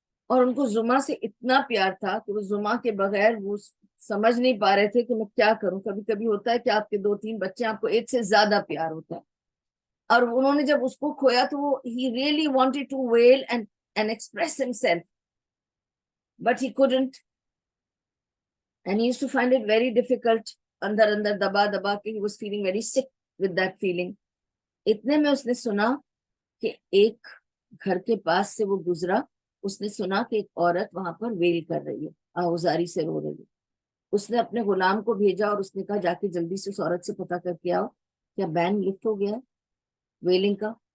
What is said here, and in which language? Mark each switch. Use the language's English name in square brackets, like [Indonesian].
[Urdu] اور ان کو زما سے اتنا پیار تھا کہ وہ زما کے بغیر وہ سمجھ نہیں پا رہے تھے کہ میں کیا کروں. کبھی کبھی ہوتا ہے کہ آپ کے 2-3 بچے آپ کو ایک سے زیادہ پیار ہوتا ہے, اور انہوں نے جب اس کو کھویا تو وہ [English] he really wanted to wail and express himself, but he couldn't, and he used to find it very difficult. [Urdu] اندر اندر دبا دبا کے [English] he was feeling very sick with that feeling. [Urdu] اتنے میں اس نے سنا کہ ایک گھر کے پاس سے وہ گزرا. اس نے سنا کہ ایک عورت وہاں پر ویل کر رہی ہے, آہوزاری سے رو رہی ہے. اس نے اپنے غلام کو بھیجا اور اس نے کہا جا کے جلدی سے اس عورت سے پتا کر کے آؤ کیا بین لفٹ ہو گیا ہے ویلنگ کا.